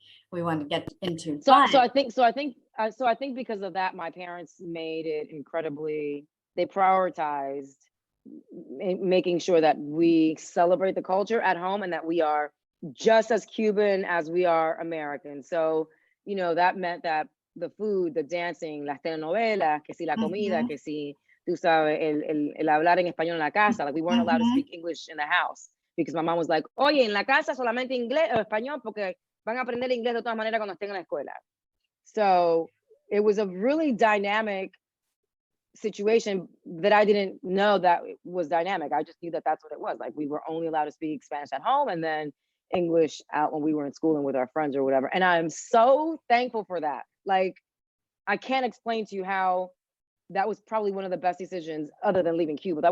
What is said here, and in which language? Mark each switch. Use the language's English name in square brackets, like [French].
[English] We want to get into. So I think because of that, my parents made it incredibly. They prioritized making sure that we celebrate the culture at home and that we are just as Cuban as we are American. So, that meant that the food, the dancing, [Spanish] las telenovelas, que si la comida, que si, tú sabes, el hablar en español en la casa. [English] Like we weren't allowed to speak English in the house because my mom was like, [Spanish] oye, en la casa solamente inglés o español porque van a aprender inglés de todas maneras cuando estén en la escuela. [English] So it was a really dynamic situation that I didn't know that was dynamic. I just knew that that's what it was. Like we were only allowed to speak Spanish at home and then English out when we were in school and with our friends or whatever. And I'm so thankful for that. Like I can't explain to you how that was probably one of the best decisions other than leaving Cuba.